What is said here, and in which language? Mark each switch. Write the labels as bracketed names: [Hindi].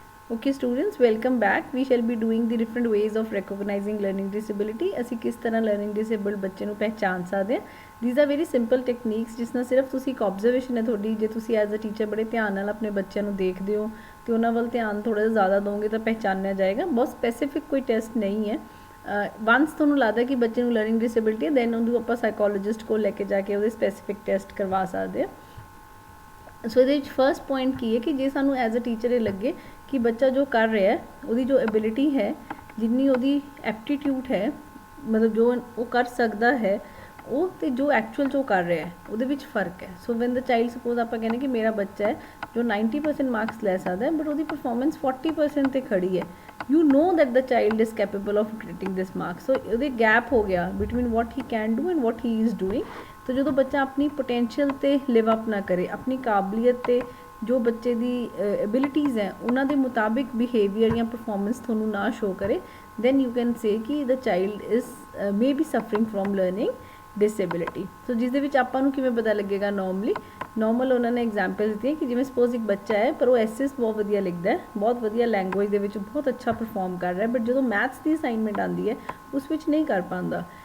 [English] Okay students, welcome back. We shall be doing the different ways of recognizing learning disability. [Punjabi] ਅਸੀਂ ਕਿਸ ਤਰ੍ਹਾਂ learning disabled ਬੱਚੇ ਨੂੰ ਪਹਿਚਾਨ ਸਕਦੇ ਹਾਂ. [English] These are very simple techniques [Punjabi] ਜਿਸ ਨਾਲ ਸਿਰਫ ਤੁਸੀਂ ਇੱਕ observation ਹੈ ਤੁਹਾਡੀ, ਜੇ ਤੁਸੀਂ ਐਜ਼ ਅ ਟੀਚਰ ਬੜੇ ਧਿਆਨ ਨਾਲ ਆਪਣੇ ਬੱਚਿਆਂ ਨੂੰ ਦੇਖਦੇ ਹੋ ਤੇ ਉਹਨਾਂ ਵੱਲ ਧਿਆਨ ਥੋੜਾ ਜਿਹਾ ਜ਼ਿਆਦਾ ਦੋਗੇ ਤਾਂ ਪਹਿਚਾਨਿਆ ਜਾਏਗਾ. ਬਹੁਤ ਸਪੈਸੀਫਿਕ ਕੋਈ ਟੈਸਟ ਨਹੀਂ ਹੈ. ਵਨਸ ਤੁਹਾਨੂੰ ਲੱਗਦਾ ਕਿ ਬੱਚੇ ਨੂੰ ਲਰਨਿੰਗ ਡਿਸੇਬਿਲਿਟੀ ਹੈ ਦੈਨ ਉਹਨੂੰ ਆਪਾਂ ਸਾਈਕੋਲੋਜਿਸਟ ਕੋਲ ਲੈ ਕੇ ਜਾ ਕੇ ਉਹਦੇ ਸਪੈਸੀਫਿਕ ਟੈਸਟ ਕਰਵਾ ਸਕਦੇ ਹਾਂ. ਸੋ ਇਹਦੇ ਵਿੱਚ ਫਸਟ ਪੁਆਇੰਟ ਕੀ ਹੈ ਕਿ ਜੇ ਸਾਨੂੰ ਐਜ਼ ਅ ਟੀਚਰ ਇਹ ਲੱਗੇ ਕਿ ਬੱਚਾ ਜੋ ਕਰ ਰਿਹਾ ਹੈ ਉਹਦੀ ਜੋ ਐਬਿਲਿਟੀ ਹੈ, ਜਿੰਨੀ ਉਹਦੀ ਐਪਟੀਟਿਊਡ ਹੈ, ਮਤਲਬ ਜੋ ਉਹ ਕਰ ਸਕਦਾ ਹੈ ਉਹ ਤੇ ਜੋ ਐਕਚੁਅਲ ਜੋ ਕਰ ਰਿਹਾ ਹੈ ਉਹਦੇ ਵਿੱਚ ਫਰਕ ਹੈ. So when the child suppose ਆਪਾਂ ਕਹਿੰਦੇ ਕਿ ਮੇਰਾ ਬੱਚਾ ਹੈ ਜੋ 90% ਮਾਰਕਸ ਲੈ ਸਕਦਾ ਹੈ ਬਟ ਉਹਦੀ ਪਰਫਾਰਮੈਂਸ 40% 'ਤੇ ਖੜੀ ਹੈ, [English] you know that the child is capable of getting this mark. So [Punjabi] ਉਹਦੇ ਗੈਪ ਹੋ ਗਿਆ [English] between what he can do and what he is doing. [Punjabi] तो ਜਦੋਂ ਬੱਚਾ ਆਪਣੀ ਪੋਟੈਂਸ਼ੀਅਲ 'ਤੇ ਲਿਵ ਅਪ ਨਾ ਕਰੇ, ਆਪਣੀ ਕਾਬਲੀਅਤ 'ਤੇ ਜੋ ਬੱਚੇ ਦੀ ਐਬਿਲਿਟੀਜ਼ ਹੈ ਉਹਨਾਂ ਦੇ ਮੁਤਾਬਿਕ ਬਿਹੇਵੀਅਰ ਜਾਂ ਪਰਫਾਰਮੈਂਸ ਤੁਹਾਨੂੰ ਨਾ ਸ਼ੋ ਕਰੇ, [English] then you can say [Punjabi] ਕਿ [English] the child is may be suffering from learning disability. [Punjabi] ਸੋ ਜਿਸ ਦੇ ਵਿੱਚ ਆਪਾਂ ਨੂੰ ਕਿਵੇਂ ਪਤਾ ਲੱਗੇਗਾ? ਨੋਰਮਲ ਉਹਨਾਂ ਨੇ ਐਗਜ਼ਾਮਪਲ ਦਿੱਤੀਆਂ ਕਿ ਜਿਵੇਂ ਸਪੋਜ਼ ਇੱਕ ਬੱਚਾ ਹੈ ਪਰ ਉਹ ਐਸਐਸ ਬਹੁਤ ਵਧੀਆ ਲਿਖਦਾ ਹੈ, ਬਹੁਤ ਵਧੀਆ ਲੈਂਗੁਏਜ ਦੇ ਵਿੱਚ ਬਹੁਤ ਅੱਛਾ ਪਰਫਾਰਮ ਕਰ ਰਿਹਾ, ਬਟ ਜਦੋਂ ਮੈਥਸ ਦੀ ਅਸਾਈਨਮੈਂਟ ਆਉਂਦੀ ਹੈ ਉਸ ਵਿੱਚ ਨਹੀਂ ਕਰ ਪਾਉਂਦਾ.